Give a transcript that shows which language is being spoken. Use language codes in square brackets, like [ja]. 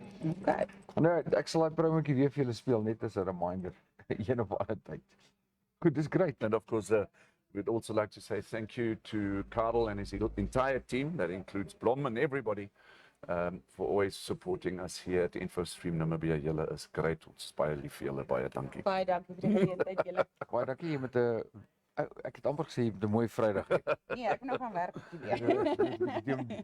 [af] Okay. Nou, ek sal daai promotjie weer vir julle speel net as 'n reminder een of ander tyd. Goed, dis great. [en] And of course, we'd also like to say thank you to Karel and his entire team, that includes Blom and everybody, for always supporting us here at InfoStream Namibia. [af] Julle is great. Ons is baie lief vir julle. Baie dankie. Baie dankie vir die geleentheid julle. Baie dankie jy met 'n ek het amper gesê jy het 'n mooi Vrydag. Nee, ek moet nog gaan werk weer.